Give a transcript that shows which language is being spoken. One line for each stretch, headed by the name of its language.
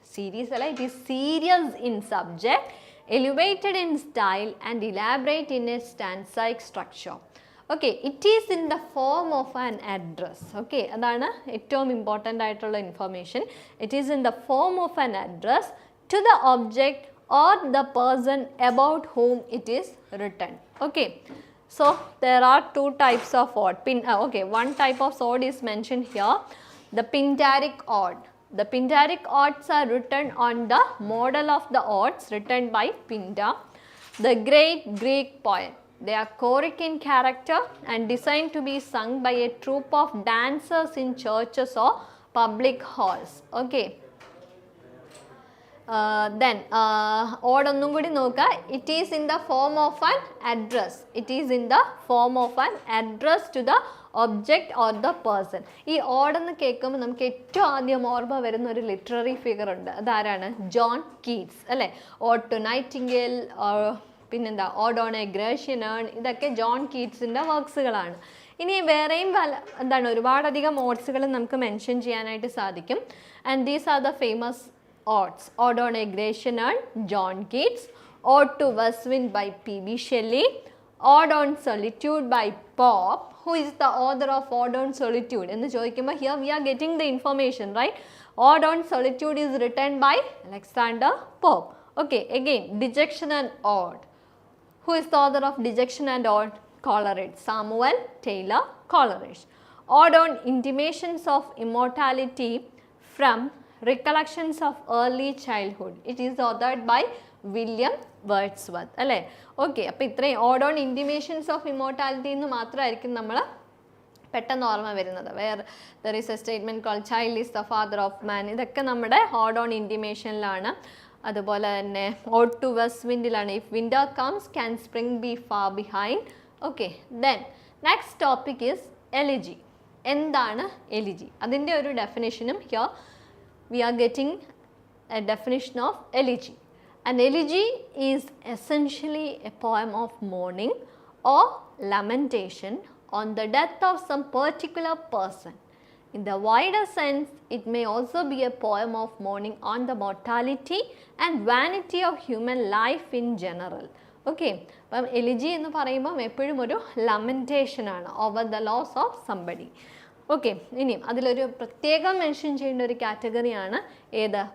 English: Series അല്ല, it is serious in subject, elevated in style and elaborate in a stanzaic structure. Okay, it is in the form of an address. Okay,
Malayalam: അതാണ് ഏറ്റവും important ആയിട്ടുള്ള
English: Information. It is in the form of an address to the object or the person about whom it is written. Okay, so there are two types of ode. Okay, one type of ode is mentioned here, the pindaric ode. The pindaric odes are written on the model of the odes written by Pindar, the great Greek poet. They are choric in character and designed to be sung by a troupe of dancers in churches or public halls.
Malayalam: Okay, then odd ഒന്നും കൂടി നോക്കുക.
English: It is in the form of an address. It is in the form of an address to the object or the person.
Malayalam: ഈ ഓടെന്ന് കേൾക്കുമ്പോൾ നമുക്ക് ഏറ്റവും ആദ്യം ഓർമ്മ വരുന്ന ഒരു ലിറ്റററി ഫിഗർ ഉണ്ട്. അതാരാണ്? ജോൺ കീറ്റ്സ് അല്ലേ? ഓഡ് ടു നൈറ്റിംഗേൽ, പിന്നെന്താ odd on A Grecian earn. ഇതൊക്കെ ജോൺ കീറ്റ്സിൻ്റെ വർക്ക്സുകളാണ്. ഇനി വേറെയും എന്താണ് ഒരുപാടധികം ഓഡ്സുകൾ നമുക്ക് മെൻഷൻ ചെയ്യാനായിട്ട് സാധിക്കും.
English: And these are the famous odes: Ode on a Grecian Urn, John Keats; Ode to Westwind by P.B. Shelley; Ode on Solitude by Pope. Who is the author of Ode on Solitude?
Malayalam: എന്ന് ചോദിക്കുമ്പോൾ
English: here we are getting the information, right? Ode on Solitude is written by Alexander Pope. Okay, again, Dejection and Ode. Who is the author of Dejection and Ode? Coleridge, Samuel Taylor Coleridge. Ode on Intimations of Immortality from Recollections of Early Childhood. It is authored by William Wordsworth.
Malayalam: അല്ലേ? Okay, അപ്പോൾ ഇത്രയും odd on ഇൻറ്റിമേഷൻസ് of immortality എന്ന് മാത്രമായിരിക്കും നമ്മൾ പെട്ടെന്ന് ഓർമ്മ വരുന്നത്.
English: Where there is a statement called child is the father of man.
Malayalam: ഇതൊക്കെ നമ്മുടെ ഓഡ് ഓൺ ഇൻറ്റിമേഷനിലാണ്. അതുപോലെ തന്നെ odd to west വിൻഡിലാണ്.
English: If winter comes can spring be far behind. Okay, then next topic is elegy.
Malayalam: എന്താണ്
English: Elegy?
Malayalam: അതിൻ്റെ ഒരു ഡെഫിനേഷനും
English: Here we are getting a definition of elegy. An elegy is essentially a poem of mourning or lamentation on the death of some particular person. In the wider sense, it may also be a poem of mourning on the mortality and vanity of human life in general.
Malayalam: Okay, അപ്പം elegy എന്ന് പറയുമ്പം എപ്പോഴും ഒരു ലമെൻറ്റേഷൻ ആണ്
English: Over the loss of somebody.
Malayalam: Okay, ഇനിയും അതിലൊരു പ്രത്യേകം mention ചെയ്യേണ്ട ഒരു കാറ്റഗറിയാണ് ഏത്?